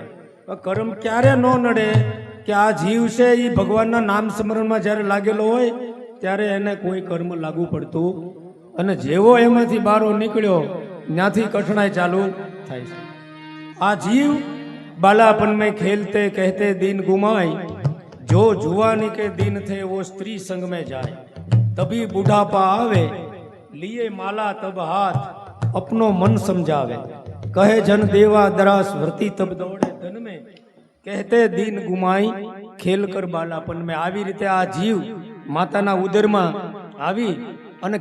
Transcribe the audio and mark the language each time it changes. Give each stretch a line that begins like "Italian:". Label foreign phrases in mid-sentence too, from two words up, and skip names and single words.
Gujarati: કર્મ ક્યારે ન નડે કે આ જીવ છે એ ભગવાનના નામ સ્મરણમાં જ્યારે લાગેલો હોય ત્યારે એને કોઈ કર્મ લાગુ પડતું, અને જેવો એમાંથી બારો નીકળ્યો ત્યાંથી કઠણાઈ ચાલુ થાય છે. આ જીવ
Hindi: બાલાપન में खेलते कहते दिन गुमाई, जो जुआनी के दिन थे वो स्त्री संग में जाए. तभी बुढ़ापा आवे लिए माला तब हाथ अपनो मन समझावे. कहे जन देवा दरास व्रती तब दौड़े धन में, कहते दिन गुमाई खेल कर बालापन में.
Gujarati: આવી રીતે આ જીવ માતાના ઉદરમાં આવી અને